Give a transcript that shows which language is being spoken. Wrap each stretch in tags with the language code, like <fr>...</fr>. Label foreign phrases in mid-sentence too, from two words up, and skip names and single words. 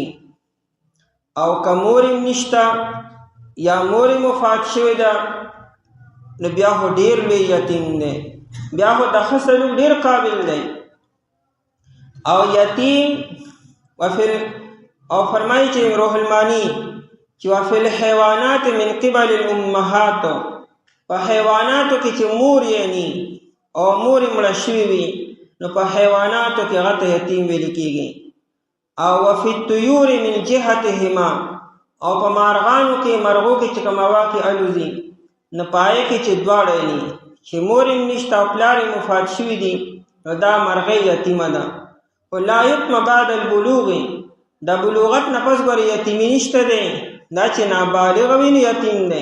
<ps>او که مور یې نشته یا مور یې وفات شوې ده نو بیا خو ډېر لوی یتیم دی، بیا خو د ښه سلوک ډېر قابل دی. او یتیم او فرمایي چې روح المانی چې</ps> <ar>وفي الحیوانات من قبل الامهات،</ar> <ps>په حیواناتو کې چې مور یې ني او مور یې مړه شوې وي نو په حیواناتو کې هغه ته یتیم ویل کېږي.</ps> <ar>او وفي الطيور من جهتهما،</ar> <ps>او په مارغانو کې مرغو کې چې کوم هوا کې الوزي نو پای کې چې دواړه ني چې مور یې نشته او پلار یې وفات شوي دي نو دا مرغۍ یتیمه ده.</ps> <ar>ولا یتم بعد البلوغ،</ar> <ps>د بلوغت نه پس ګورې یتیمي نشته دی، دا چې نابالغ وي نو یتیم دی.</ps>